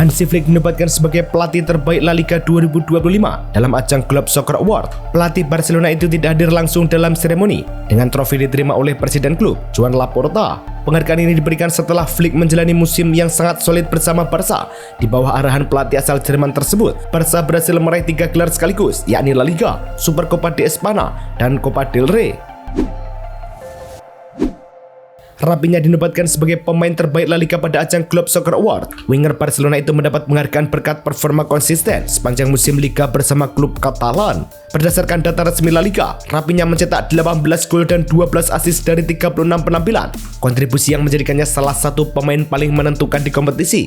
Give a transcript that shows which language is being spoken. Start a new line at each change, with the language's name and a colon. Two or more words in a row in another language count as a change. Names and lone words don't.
Indonesian: Hansi Flick dinobatkan sebagai pelatih terbaik La Liga 2025 dalam ajang Club Soccer Award. Pelatih Barcelona itu tidak hadir langsung dalam seremoni, dengan trofi diterima oleh Presiden klub, Joan Laporta. Penghargaan ini diberikan setelah Flick menjalani musim yang sangat solid bersama Barca. Di bawah arahan pelatih asal Jerman tersebut, Barca berhasil meraih 3 gelar sekaligus, yakni La Liga, Supercopa de España, dan Copa del Rey. Rafinha dinobatkan sebagai pemain terbaik La Liga pada ajang Club Soccer Award. Winger Barcelona itu mendapat penghargaan berkat performa konsisten sepanjang musim Liga bersama klub Katalan. Berdasarkan data resmi La Liga, Rafinha mencetak 18 gol dan 12 assist dari 36 penampilan. Kontribusi yang menjadikannya salah satu pemain paling menentukan di kompetisi.